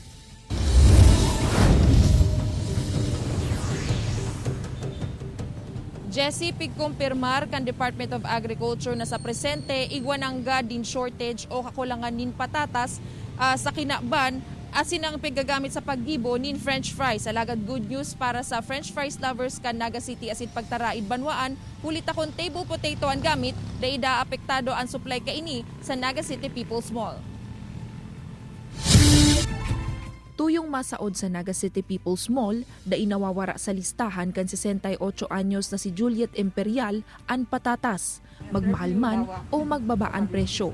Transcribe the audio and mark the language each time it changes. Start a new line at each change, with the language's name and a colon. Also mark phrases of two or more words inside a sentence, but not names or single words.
Bikol: Jessie, pigkumpirmar kan Department of Agriculture na sa presente igwanangga din shortage o kakulangan nin patatas sa kinaban asin ang piggagamit sa paggibo nin
English: French fries.
Bikol: Alagad
English: good news
Bikol: para sa
English: French fries lovers
Bikol: kan Naga City asin pagtaraid banwaan, hulit akong
English: table potato
Bikol: ang gamit da ida apektado ang supply kaini sa Naga City People's Mall. Tuyong masaod sa Naga City People's Mall, da inawawara sa listahan kan 68 anyos na si Juliet Imperial ang patatas, magmahal man o magbabaan presyo.